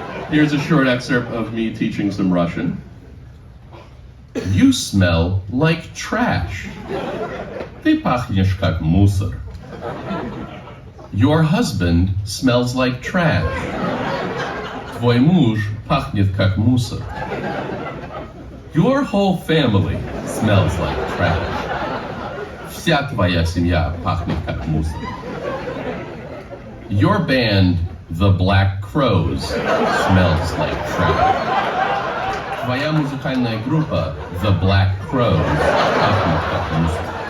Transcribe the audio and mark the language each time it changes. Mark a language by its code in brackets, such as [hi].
[en] Here's a short excerpt of me teaching some Russian. You smell like trash. [ru] Ты пахнешь как мусор. [en] Your husband smells like trash. [ru] Твой муж пахнет как мусор. [en] Your whole family smells like trash. [ru] Вся твоя семья пахнет как мусор. [en] Your band, The Black Crowes, smells like trash. [ru] Твоя музыкальная группа, The Black Crowes, пахнет как мусор.